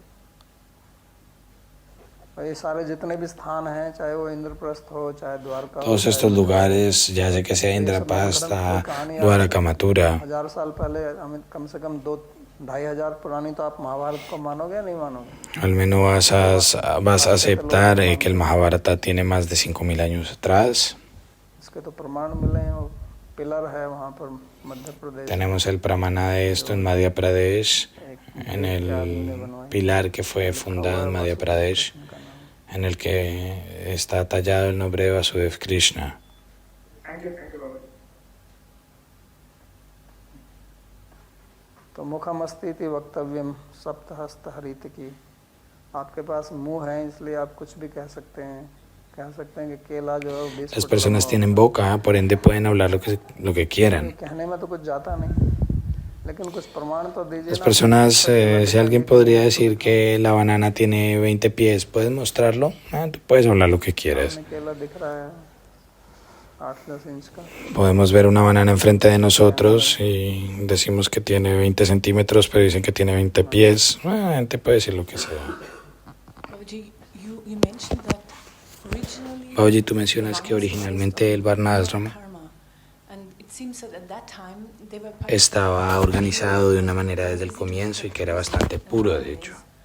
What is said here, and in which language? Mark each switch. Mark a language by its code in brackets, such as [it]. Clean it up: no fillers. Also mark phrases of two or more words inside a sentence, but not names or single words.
[es] Todos estos lugares, ya sea que sea Indrapasta, Dwaraka Mathura, al menos vas a aceptar que el Mahabharata tiene más de 5.000 años atrás. Tenemos el pramana de esto en Madhya Pradesh, en el pilar que fue fundado en Madhya Pradesh, en el que está tallado el nombre de Vasudev Krishna. [hi] तो [sa] मुखमस्तीति वक्तव्यम सप्तहस्त हरित [hi] की, आपके पास मुंह है इसलिए आप कुछ भी कह सकते हैं कि केला जो है। [es] Las personas tienen boca, por ende pueden hablar lo que quieran. [hi] कहने में तो कुछ जाता नहीं, लेकिन कुछ प्रमाण तो दीजिए। [es] Las personas, si alguien podría decir que la banana tiene 20 pies, ¿puedes mostrarlo? Tú puedes hablar lo que quieras. [hi] केला दिख रहा है 8-10 इंच का। [es] Podemos ver una banana enfrente de nosotros y decimos que tiene 20 centímetros, pero dicen que tiene 20 pies. Te puede decir lo que sea. Babaji, tú mencionas que originalmente el Varnasrama estaba organizado de una manera desde el comienzo y que era bastante puro, de hecho.